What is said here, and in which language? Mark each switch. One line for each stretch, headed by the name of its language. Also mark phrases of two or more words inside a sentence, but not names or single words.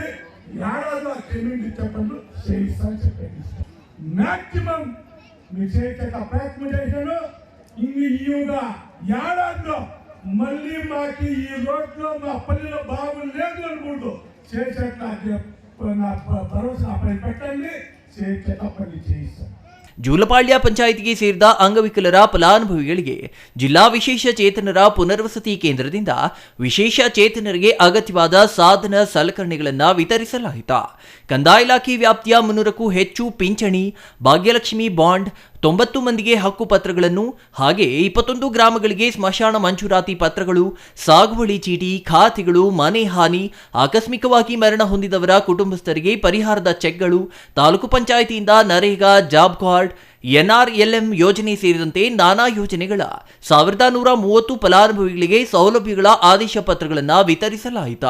Telugu: ఏడాదిలో ఆ జమీన్ చెప్పండి చేయిస్తాను చెప్పండి. మ్యాక్సిమం మీ చేత ప్రయత్నం చేశాను. ఈగా ఏడాదిలో మళ్ళీ మాకు ఈ రోడ్లో మా పల్లెలో బాగులు లేదు అనుకుంటూ చేసేట్లా భరోసా పెట్టండి.
Kannada: ಜೂಲಪಾಳ್ಯ ಪಂಚಾಯಿತಿಗೆ ಸೇರಿದ ಅಂಗವಿಕಲರ ಫಲಾನುಭವಿಗಳಿಗೆ ಜಿಲ್ಲಾ ವಿಶೇಷ ಚೇತನರ ಪುನರ್ವಸತಿ ಕೇಂದ್ರದಿಂದ ವಿಶೇಷ ಚೇತನರಿಗೆ ಅಗತ್ಯವಾದ ಸಾಧನ ಸಲಕರಣೆಗಳನ್ನು ವಿತರಿಸಲಾಯಿತು. ಕಂದಾಯ ಇಲಾಖೆ ವ್ಯಾಪ್ತಿಯ 300ಕ್ಕೂ ಹೆಚ್ಚು ಪಿಂಚಣಿ, ಭಾಗ್ಯಲಕ್ಷ್ಮಿ ಬಾಂಡ್, 90 ಮಂದಿಗೆ ಹಕ್ಕು ಪತ್ರಗಳನ್ನು, ಹಾಗೆ 21 ಗ್ರಾಮಗಳಿಗೆ ಸ್ಮಶಾನ ಮಂಜೂರಾತಿ ಪತ್ರಗಳು, ಸಾಗುವಳಿ ಚೀಟಿ, ಖಾತೆಗಳು, ಮನೆ ಹಾನಿ, ಆಕಸ್ಮಿಕವಾಗಿ ಮರಣ ಹೊಂದಿದವರ ಕುಟುಂಬಸ್ಥರಿಗೆ ಪರಿಹಾರದ ಚೆಕ್ಗಳು, ತಾಲೂಕು ಪಂಚಾಯಿತಿಯಿಂದ ನರೇಗಾ, ಜಾಬ್ ಕಾರ್ಡ್, NRLM ಯೋಜನೆ ಸೇರಿದಂತೆ ನಾನಾ ಯೋಜನೆಗಳ 1130 ಫಲಾನುಭವಿಗಳಿಗೆ ಸೌಲಭ್ಯಗಳ ಆದೇಶ ಪತ್ರಗಳನ್ನು ವಿತರಿಸಲಾಯಿತು.